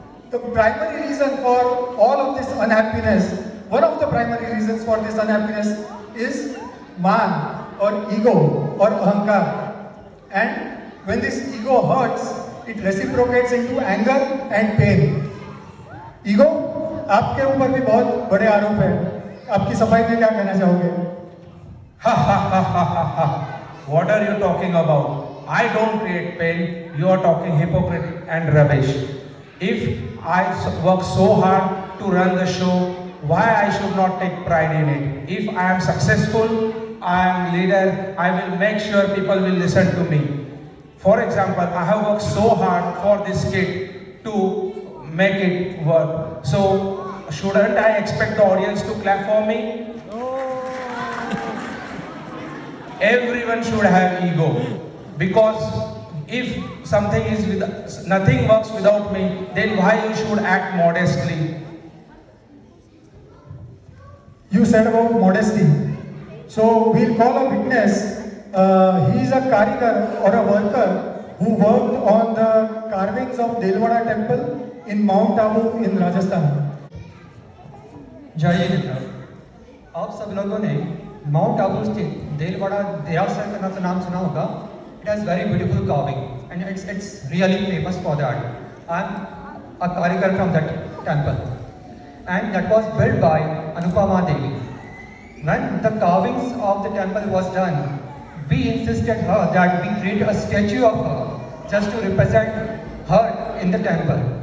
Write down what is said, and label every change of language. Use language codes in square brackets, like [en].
[en] The primary reason for all of this unhappiness, one of the primary reasons for this unhappiness is man. [hi] और ego और अहंकार. [en] And when this ego hurts, it reciprocates into anger and pain. [hi] Ego, आपके ऊपर भी बहुत बड़े आरोप है. आपकी सफाई में क्या कहना चाहोगे? Ha ha ha ha ha ha. [en] What are you talking about? I don't create pain. You are talking hypocrite and rubbish. If I work so hard to run the show, why I should not take pride in it? If I am successful, I am leader, I will make sure people will listen to me. For example, I have worked so hard for this kid to make it work. So, shouldn't I expect the audience to clap for me? Everyone should have ego, because if something is nothing works without me, then why you should act modestly? You said about modesty. So we'll call a witness. He is a karigar or a worker who worked on the carvings of Delwada temple in Mount Abu in Rajasthan. [hi] जय मित्र, आप सब लोगों ने mount Abu स्थित देलवाड़ा देरासर का नाम सुना होगा. [en] It has very beautiful carving and it's really famous for that. I'm a karigar from that temple and that was built by Anupama Devi. When the carvings of the temple was done, we insisted her that we create a statue of her just to represent her in the temple.